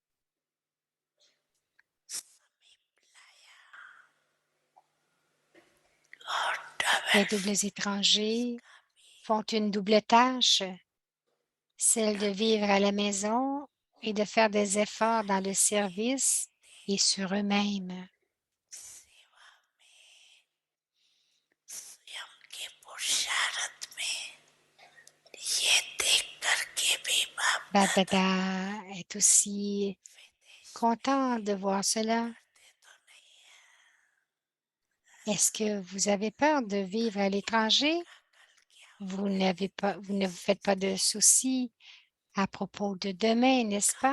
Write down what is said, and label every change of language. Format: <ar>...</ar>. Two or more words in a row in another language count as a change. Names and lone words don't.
<fr>Les doubles étrangers font une double tâche, celle de vivre à la maison et de faire des efforts dans le service et sur eux-mêmes.</fr> <hi>स्वयं के पुरुषार्थ में ये देख करके भी बाप</hi> <fr>Bab-Dada est aussi content de voir cela. Est-ce que vous avez peur de vivre à l'étranger? Vous ne vous faites pas de soucis à propos de demain, n'est-ce pas?</fr>